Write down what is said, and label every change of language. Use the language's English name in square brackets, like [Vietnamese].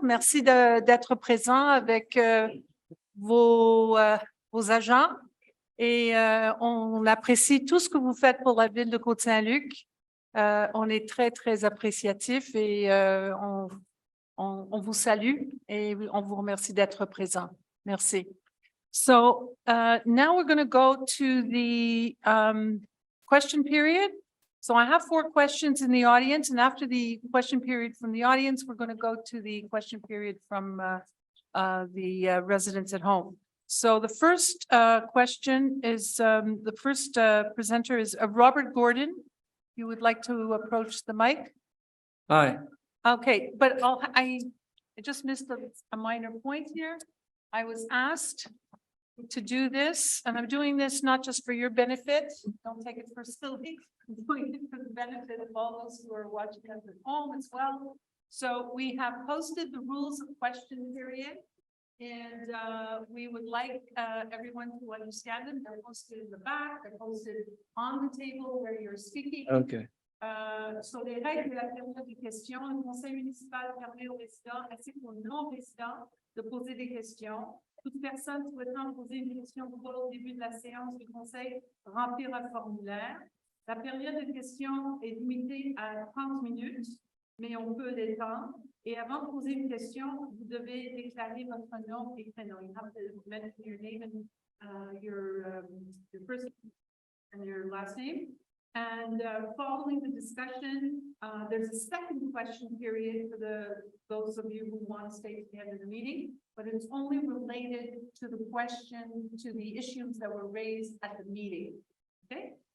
[French] Merci d'être présent avec vos agents et on apprécie tout ce que vous faites pour la ville de Côte Saint-Luc. On est très, très appréciatif et on vous salue et on vous remercie d'être présent. Merci. [English] So now we're going to go to the question period. So I have 4 questions in the audience, and after the question period from the audience, we're going to go to the question period from the residents at home. So the first question is, the first presenter is Robert Gordon. You would like to approach the mic? Hi, Okay, but I just missed a minor point here. I was asked to do this, and I'm doing this not just for your benefit. Don't take it personally. I'm doing it for the benefit of all those who are watching us at home as well. So we have posted the rules of question period. And we would like everyone to understand them. They're posted in the back, they're posted on the table where you're speaking. okay. [French] Sur les règles de la période de questions, le conseil municipal permet aux résidents ainsi qu'aux non-résidents de poser des questions. Toute personne souhaitant poser une question doit au début de la séance du conseil remplir un formulaire. La période de questions est limitée à 30 minutes, mais on peut l'étendre. Et avant de poser une question, vous devez déclarer votre nom et prénom. [English] You have to mention your name and your first and your last name. And following the discussion, there's a second question period for those of you who want to stay at the end of the meeting, but it's only related to the question, to the issues that were raised at the meeting. Okay?